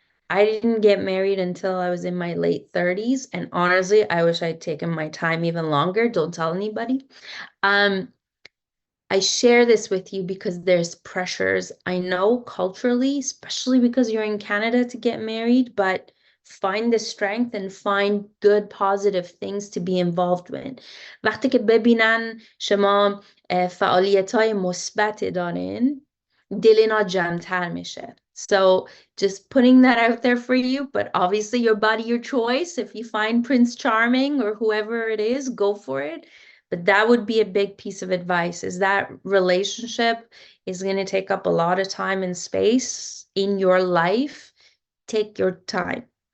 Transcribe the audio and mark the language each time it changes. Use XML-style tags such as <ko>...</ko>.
<en>I didn't get married until I was in my late 30s. And honestly, I wish I'd taken my time even longer. Don't tell anybody. I share this with you because there's pressures. I know culturally, especially because you're in Canada, to get married, but find the strength and find good positive things to be involved with.</en> <fa>وقتی که ببینن شما فعالیت‌های مثبت دارین، دل اینا جمع‌تر میشه.</fa> <en>So just putting that out there for you, but obviously your body, your choice. If you find Prince Charming or whoever it is, go for it. But that would be a big piece of advice, is that relationship is going to take up a lot of time and space in your life. Take your time.</en>